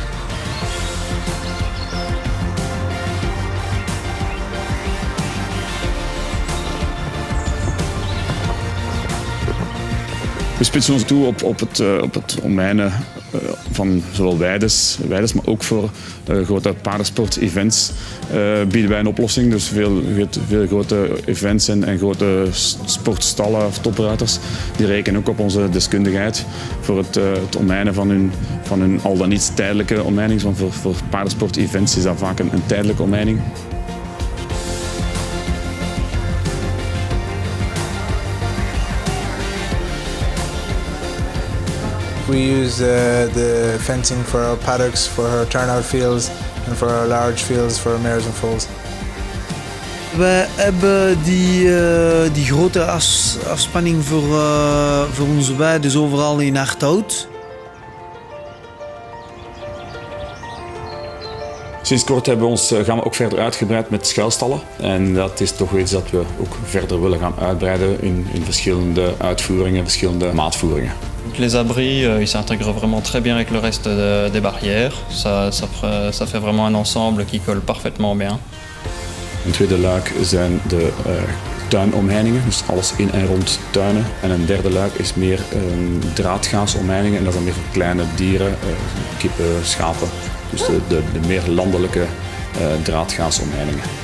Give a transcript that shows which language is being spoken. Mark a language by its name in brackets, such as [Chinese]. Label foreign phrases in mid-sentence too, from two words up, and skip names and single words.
[Dutch] We spitsen ons toe op het omheinen van zowel weides, maar ook voor grote paardensport-events bieden wij een oplossing. Dus veel grote events en grote sportstallen of topruiters die rekenen ook op onze deskundigheid voor het omheinen van hun al dan niet tijdelijke omheining. Want voor paardensport-events is dat vaak een tijdelijke omheining. [English] We use the fencing for our paddocks, for our turnout fields and for our large fields for mares and foals. [Dutch] We hebben die grote afspanning voor onze weide, dus overal in hardhout. Sinds kort hebben we ons gamma ook verder uitgebreid met schuilstallen. En dat is toch iets dat we ook verder willen gaan uitbreiden in verschillende uitvoeringen, verschillende maatvoeringen. [French] Les abris, ils s'intègrent vraiment très bien avec le reste des barrières. Ça fait vraiment un ensemble qui colle parfaitement bien. [Dutch] Een tweede luik zijn de tuinomheiningen, dus alles in en rond tuinen. En een derde luik is meer draadgaasomheiningen en dat is dan meer voor kleine dieren, kippen, schapen. Dus de meer landelijke draadgaasomheiningen.